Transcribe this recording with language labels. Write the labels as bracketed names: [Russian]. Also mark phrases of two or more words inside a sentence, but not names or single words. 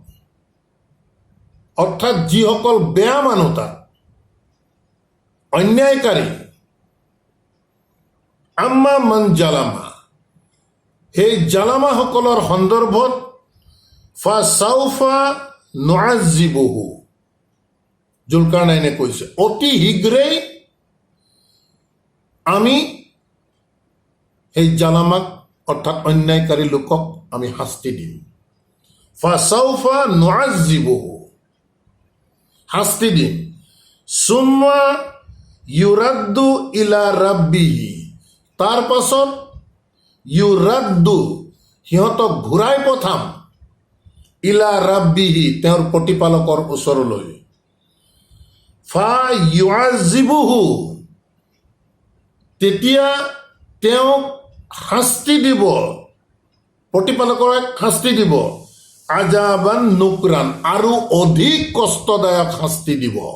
[Assamese] অৰ্থাৎ যিসকল বেয়া মানুহ, তাত অন্যায়কাৰী, [Arabic] أما من ظلم, [Assamese] সেই জালামাসকলৰ সন্দৰ্ভত [Arabic] فسوف نعذبه, [Assamese] জুলকাৰনাইনে কৈছে অতি শীঘ্ৰেই আমি সেই জালামাক অৰ্থাৎ অন্যায়কাৰী লোকক আমি শাস্তি দিম। [Arabic] فسوف نعذبه, [Assamese] শাস্তি দিম। [Arabic] ثم يرد إلى ربه, [Assamese] তাৰ পাছত ইউৰাদ্দু, সিহঁতক ঘূৰাই পঠাম, [Arabic] إلى ربه, [Assamese] তেওঁৰ প্ৰতিপালকৰ ওচৰলৈ। [Arabic] فيعذبه, [Assamese] তেতিয়া তেওঁক শাস্তি দিব, প্ৰতিপালকৰে শাস্তি দিব, [Arabic] عذابا نكرا, [Assamese] আৰু অধিক কষ্টদায়ক শাস্তি দিব।